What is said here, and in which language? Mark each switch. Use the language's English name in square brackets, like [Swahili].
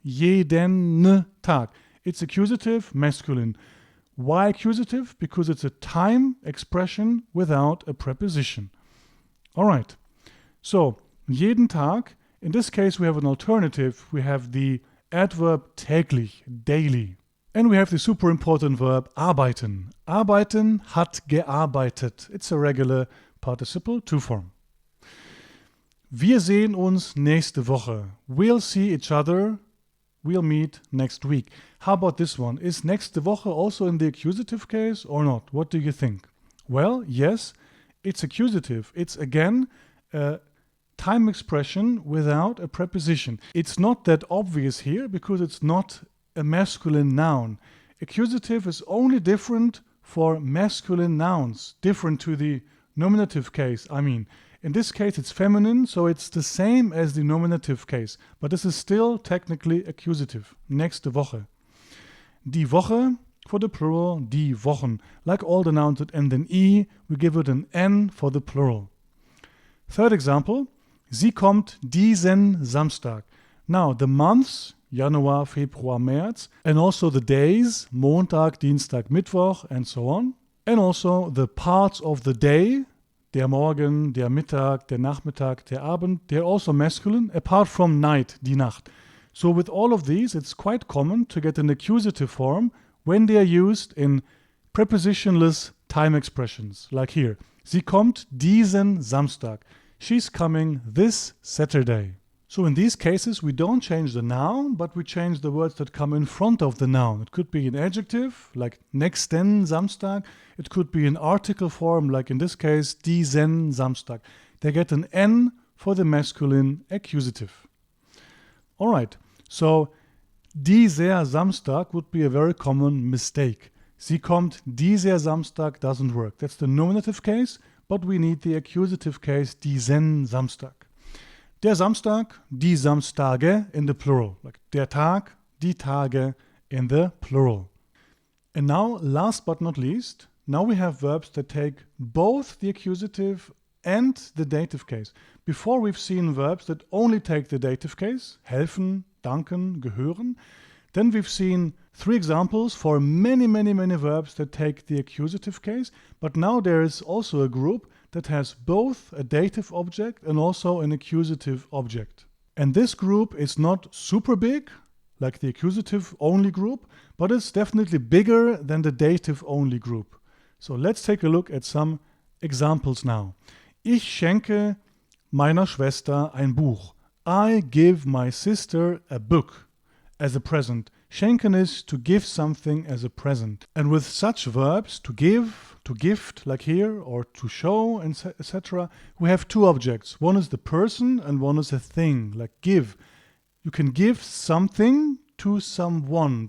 [German] Jeden Tag. [English] It's accusative, masculine. Why accusative? Because it's a time expression without a preposition. All right. So, [German] jeden Tag. [English] In this case, we have an alternative. We have the adverb täglich, daily. And we have the super important verb arbeiten. [German] Arbeiten hat gearbeitet. [English] It's a regular participle to form. [German] Wir sehen uns nächste Woche. [English] We'll see each other. We'll meet next week. How about this one? Is [German] nächste Woche [English] also in the accusative case or not? What do you think? Well, yes, it's accusative. It's again a time expression without a preposition. It's not that obvious here because it's not a masculine noun. Accusative is only different for masculine nouns, different to the nominative case. I mean, in this case it's feminine, so it's the same as the nominative case, but this is still technically accusative. [German] Nächste Woche. Die Woche [English] for the plural, [German] die Wochen. [English] Like all the nouns that end in E, we give it an N for the plural. Third example, [German] sie kommt diesen Samstag. [English] Now the months, Januar, Februar, März, and also the days, Montag, Dienstag, Mittwoch, and so on. And also the parts of the day, [German] der Morgen, der Mittag, der Nachmittag, der Abend, [English] they're also masculine, apart from night, [German] die Nacht. [English] So with all of these, it's quite common to get an accusative form when they are used in prepositionless time expressions, like here. [German] Sie kommt diesen Samstag. [English] She's coming this Saturday. So in these cases, we don't change the noun, but we change the words that come in front of the noun. It could be an adjective, like [German] nächsten Samstag. [English] It could be an article form, like in this case, [German] diesen Samstag. [English] They get an N for the masculine accusative. All right, so [German] dieser Samstag [English] would be a very common mistake. [German] Sie kommt dieser Samstag [English] doesn't work. That's the nominative case, but we need the accusative case, [German] diesen Samstag. Der Samstag, die Samstage [English] in the plural, like [German] der Tag, die Tage [English] in the plural. And now, last but not least, now we have verbs that take both the accusative and the dative case. Before we've seen verbs that only take the dative case, helfen, danken, gehören. Then we've seen 3 examples for many verbs that take the accusative case. But now there is also a group that has both a dative object and also an accusative object. And this group is not super big, like the accusative only group, but it's definitely bigger than the dative only group. So let's take a look at some examples now. [German] Ich schenke meiner Schwester ein Buch. [English] I give my sister a book as a present. Schenken is to give something as a present. And with such verbs, to give, to gift, like here, or to show, etc., we have 2 objects. One is the person and one is a thing, like give. You can give something to someone.